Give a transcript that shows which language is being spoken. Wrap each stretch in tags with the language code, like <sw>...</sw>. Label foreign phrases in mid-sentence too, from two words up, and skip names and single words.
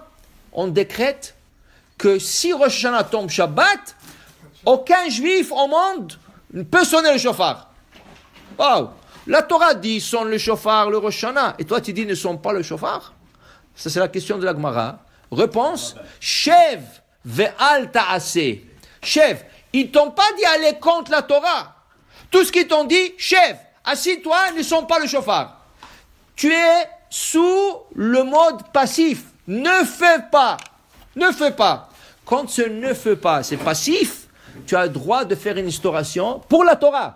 <fr>On décrète que si Rosh Hashanah tombe Shabbat, aucun juif au monde ne peut sonner le chauffard. Waouh! La Torah dit sonne le shofar, le Rosh Hashanah. Et toi tu dis ne sonne pas le shofar? Ça c'est la question de la Gemara. Réponse,</fr> <he>שב ואל תעשה.</he> <fr>Shev, Ils t'ont pas dit aller contre la Torah. Tout ce qu'ils t'ont dit, chef, assis-toi, ne sens pas le chauffard. Tu es sous le mode passif. Ne fais pas. Ne fais pas. Quand ce ne fais pas, c'est passif, tu as le droit de faire une instauration pour la Torah.</fr>